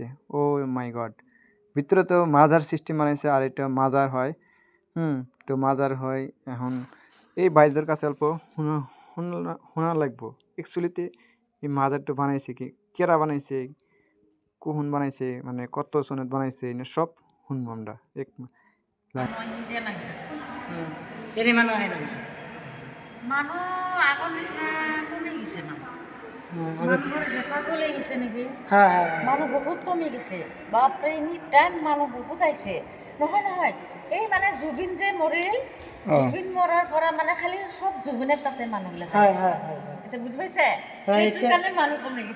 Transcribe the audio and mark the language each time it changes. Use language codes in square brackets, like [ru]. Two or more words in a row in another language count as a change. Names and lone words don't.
[bn] ও মাই গড, ভিতরে তো মাজার সিস্টেম বানাইছে, আর এটা মাজার হয়। তো মাজার হয় এখন। এই বাইদের কাছে অল্প শোনা লাগবো অ্যাকচুয়ালিতে এই মাজারটা বানাইছে কি, কেরা বানাইছে, কখন বানাইছে, মানে কত সনত বানাইছে, না সব শুনবো আমরা এক [as] মানুহ আগৰ নিচিনা কমি গৈছে। মানুহৰ বেপাৰ কমি গৈছে নেকি? মানুহ বহুত কমি গৈছে। বাপৰে, [en] any time [as] মানুহ বহুত আহিছে। নহয়, এই মানে জুবিন যে মৰিল, জুবিন মৰাৰ পৰা মানে খালি চব জুবিনের তাতে মানুহবিলাক এতিয়া বুজি পাইছে, সেইটো কাৰণে মানুহ কমি গৈছে।